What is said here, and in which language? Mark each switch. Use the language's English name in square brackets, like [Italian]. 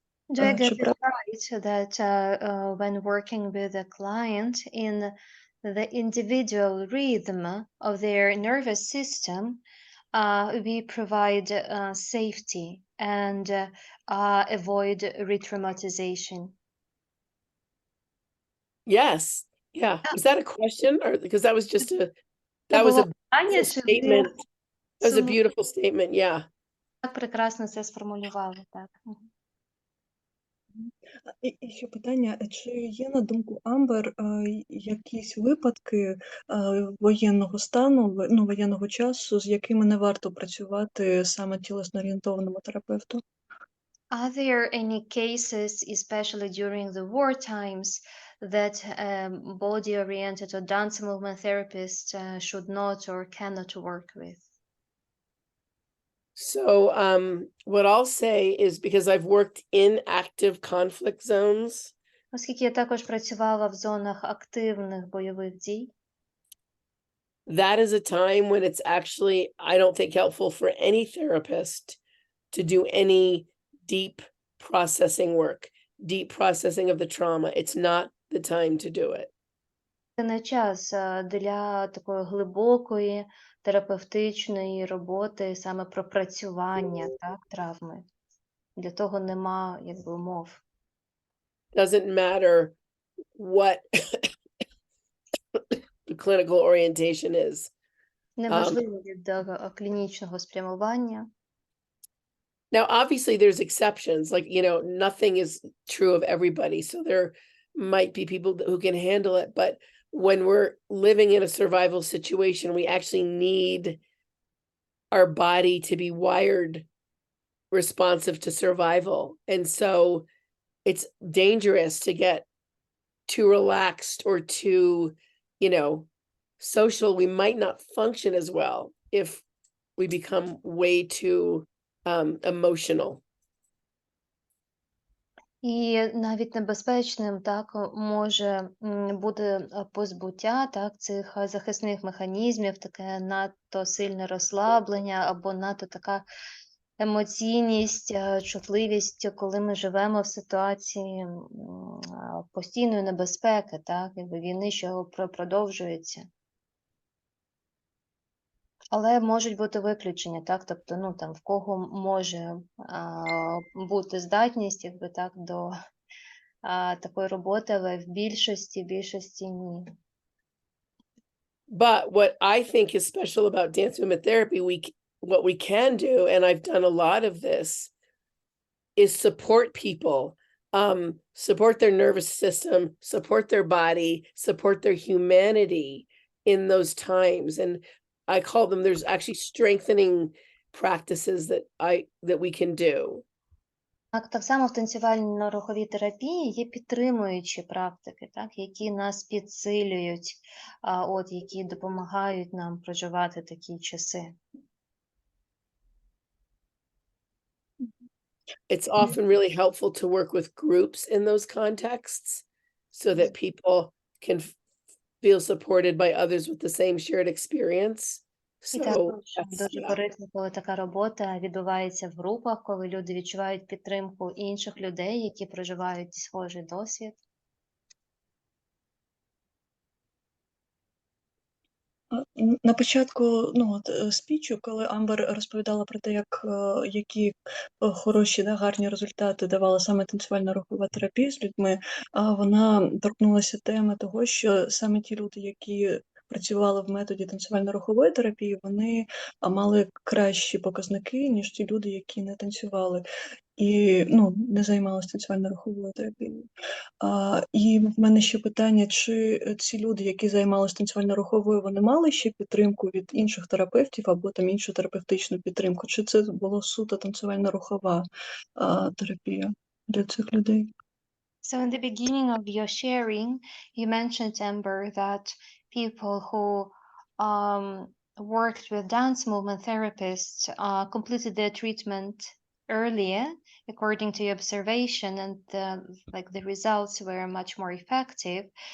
[English] Do I get it right that when working with a client in the individual rhythm of their nervous system, we provide safety and avoid re-traumatization? Yes. Yeah. Was that a question? Or because that was just a statement. That was a beautiful statement. Yeah. [Ukrainian] Так прекрасно це сформулювали, так. І ще питання, чи є, на думку Амбер, якісь випадки воєнного стану, воєнного часу, з якими не варто працювати саме тілесно-орієнтованому терапевту? [English] Are there any cases, especially during the war times, that body-oriented or dance movement therapists should not or cannot work with? So what I'll say is, because I've worked in active conflict zones, [Ukrainian] Оскільки я також працювала в зонах активних бойових дій, [English] that is a time when it's actually, I don't think, helpful for any therapist to do any deep processing work. deep processing of the trauma. It's not the time to do it. [Ukrainian] Це не час для такої глибокої терапевтичної роботи, саме пропрацювання, так, травми. Для того нема, якби, умов. [English] Doesn't matter what the clinical orientation is. [Ukrainian] Неважливо від клінічного спрямування. [English] Now, obviously, there's exceptions. Like, you know, nothing is true of everybody. So there might be people who can handle it. But when we're living in a survival situation, we actually need our body to be wired responsive to survival. And so it's dangerous to get too relaxed or too, you know, social. We might not function as well if we become way too emotional. [Ukrainian] І навіть небезпечним, так, може бути позбуття, так, цих захисних механізмів, таке надто сильне розслаблення або надто така емоційність, чутливість, коли ми живемо в ситуації постійної небезпеки, так, якби війни, що продовжується. Але можуть бути виключення, так, тобто, ну, там, в кого може бути здатність, якби, так, до такої роботи, але в більшості ні. [English] But what I think is special about dance movement therapy, what we can do, and I've done a lot of this, is support people, support their nervous system, support their body, support their humanity in those times. And I call them, there's actually strengthening practices that we can do. [Ukrainian] Так само в танцювально-руховій терапії є підтримуючі практики, так, які нас підсилюють, які допомагають нам проживати такі часи. [English] It's often really helpful to work with groups in those contexts so that people can feel supported by others with the same shared experience. [Ukrainian] І також дуже корисно, коли така робота відбувається в групах, коли люди відчувають підтримку інших людей, які проживають схожий досвід. На початку спічу, коли Амбер розповідала про те, які хороші, гарні результати давала саме танцювально-рухова терапія з людьми, вона торкнулася теми того, що саме ті люди, які працювали в методі танцювально-рухової терапії, вони мали кращі показники, ніж ті люди, які не танцювали і не займалися танцювально-руховою терапією. І в мене ще питання, чи ці люди, які займалися танцювально-руховою, вони мали ще підтримку від інших терапевтів або там іншу терапевтичну підтримку, чи це була суто танцювально-рухова терапія для цих людей? [English] So in the beginning of your sharing, you mentioned, Amber, that people who worked with dance movement therapists completed their treatment earlier, according to your observation, and the results were much more effective.